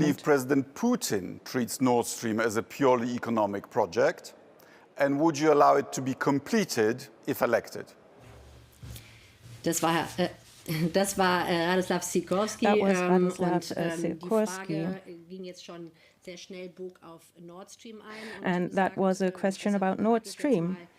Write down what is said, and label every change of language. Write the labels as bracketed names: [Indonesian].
[English] Do you believe President Putin treats Nord Stream as a purely economic project? And would you allow it to be completed if elected? [German] Das war Radosław Sikorski. [English] That was Radosław Sikorski. [German] Ging jetzt schon sehr schnell bog auf Nord Stream ein. [English] And that was a question about Nord Stream.